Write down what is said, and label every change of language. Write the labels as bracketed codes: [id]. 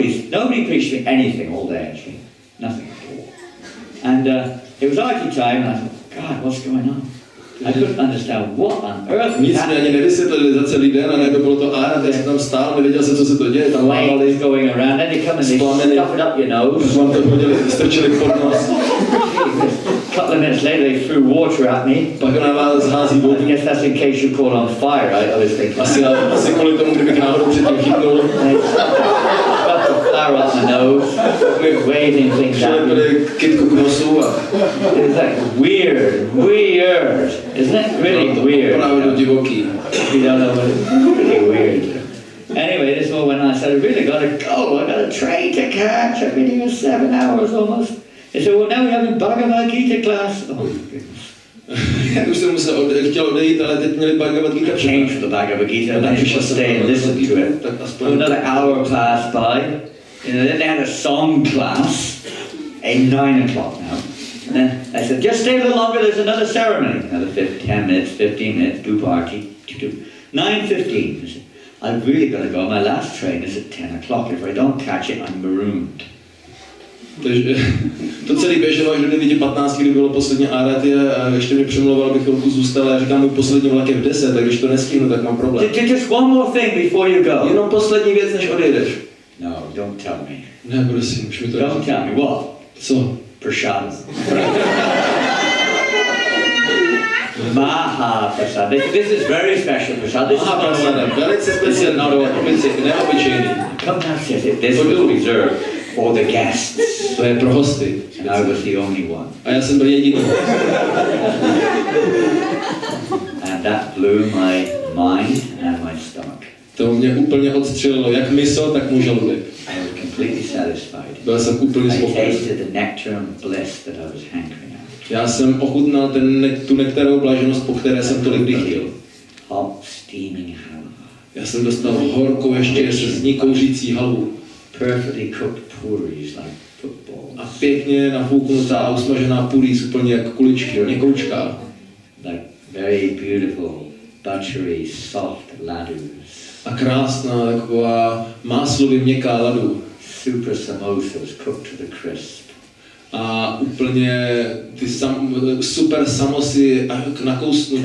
[en] Nobody preached me anything all day, actually. Nothing at all. And it was arati time, and I thought, God, what's going on? I couldn't understand what on earth. [cs] Nic mi ani nevysvětlili za celý den, a najednou bylo to árat, já jsem tam stál, nevěděl jsem, co se to děje, tam mávali. [en] Going around, then they come and they stuff it up your nose. [cs] Vám to hodili, strčili pod nos. [en] A couple of minutes later, they threw water at me. [cs] Pak na vás hází vodu. [en] I guess that's in case you caught on fire, I was thinking. [cs] Asi kvůli tomu, kdybych náhodou předtím chytnul. [en] Got the flour up my nose, waving things at me. [cs] Kytku k nosu a... [en] It's like weird, isn't it? Really weird. [cs] Opravdu divoký. [en] You don't know what it's really weird. Anyway, this all went on. I said, I really got to go. I got a train to catch. I've been here 7 hours almost. They said, well, now we're having Bhagavad Gita class. Oh, goodness. [cs] Už jsem chtěl odejít, ale teď měli Bhagavad Gita. [en] Change for the Bhagavad Gita, and then you should stay and listen to it. Another hour passed by. Then they had a song class at 9 o'clock now. And then I said, just stay a little longer, there's another ceremony. Another 10 minutes, 15 minutes, do party. 9:15. I said, I've really got to go. My last train is at 10 o'clock. If I don't catch it, I'm marooned. [cs] Takže to celý běželo až do 9:15, kdy bylo poslední áraty a ještě mě přemlouval, abych chvilku zůstal a já říkám, můj poslední vlak je v 10, tak když to nestihnu, tak mám problém. [en] Just one more thing before you go. [cs] Jenom poslední věc, než odejdeš. [en] No, don't tell me. [cs] Ne, prosím, už mi to [en] don't tell me. What? [cs] Co? [en] Prashad. Mahaprasad. This is very special prasad. This [cs] Mahaprasad, velice speciální, neobyčejný. [en] Come downstairs. This was reserved for the guests. [cs] To je pro hosty. [en] And I was the only one. [cs] A já jsem byl jediný. [en] And that blew my mind and my stomach. [cs] To mě úplně odstřelilo, jak mysl, tak můj žaludek. [en] I was completely satisfied. [cs] Byl jsem úplně spokojený. [en] I tasted the nectar and bliss that I was hankering after. [cs] Já jsem ochutnal tu nektarovou bláženost, po které jsem tolik chtěl. [en] Hot, steaming halva. [cs] Já jsem dostal horkou ještě se z ní kouřící halvu. [en] Perfectly cooked puris like footballs. [cs] A pěkně nafouknutá a usmažená puris úplně jak kuličky, měkoučká. [en] Like very beautiful, buttery, soft laddus. [cs] A krásná taková máslově měkká ladu. [en] Super samosas cooked to the crisp. [cs] A úplně ty super samosy nakousnutí.